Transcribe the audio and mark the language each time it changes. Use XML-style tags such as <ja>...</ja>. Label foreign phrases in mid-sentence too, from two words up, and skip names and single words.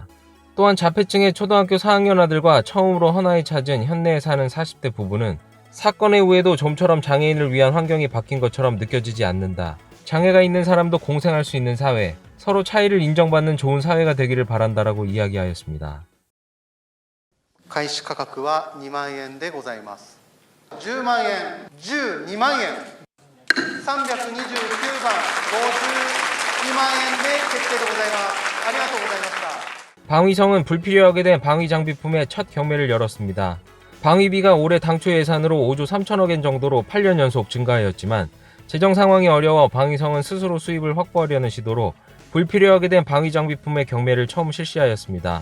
<ko>또한 자폐증의 초등학교 4학년 아들과 처음으로 헌화에 찾은 현내에 사는 40대 부부는 사건의 후에도 좀처럼 장애인을 위한 환경이 바뀐 것처럼 느껴지지 않는다. 장애가 있는 사람도 공생할 수 있는 사회, 서로 차이를 인정받는 좋은 사회가 되기를 바란다라고 이야기하였습니다.</ko> <ja>開始価格は2万円でございます。10万円、12万円、329番、52万円で決定でございます。ありがとうございました。</ja> <ko>방위성은 불필요하게 된 방위 장비품의 첫 경매를 열었습니다. 방위비가 올해 당초 예산으로 5조 3천억 엔 정도로 8년 연속 증가하였지만 재정 상황이 어려워 방위성은 스스로 수입을 확보하려는 시도로 불필요하게 된 방위 장비품의 경매를 처음 실시하였습니다.</ko>